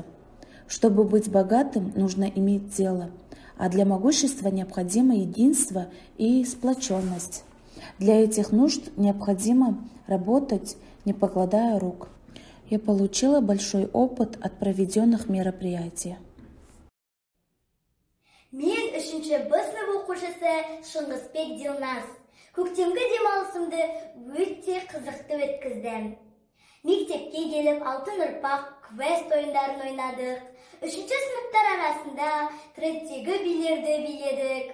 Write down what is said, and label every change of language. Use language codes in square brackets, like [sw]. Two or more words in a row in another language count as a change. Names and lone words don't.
[ru] Чтобы быть богатым, нужно иметь дело. А для могущества необходимо единство и сплоченность. Для этих нужд необходимо работать, не покладая рук. Я получила большой опыт от проведенных мероприятий. [kk] Мен 3-ші Б сынып оқушысы Шыңғысбек Дилназ. Көктемгі демалысымды өте қызықты өткіздім. Мектепке келіп алтын ұрпақ квест ойындарын ойнадық. 3-ші сыныптар арасында треттегі билерді биледік.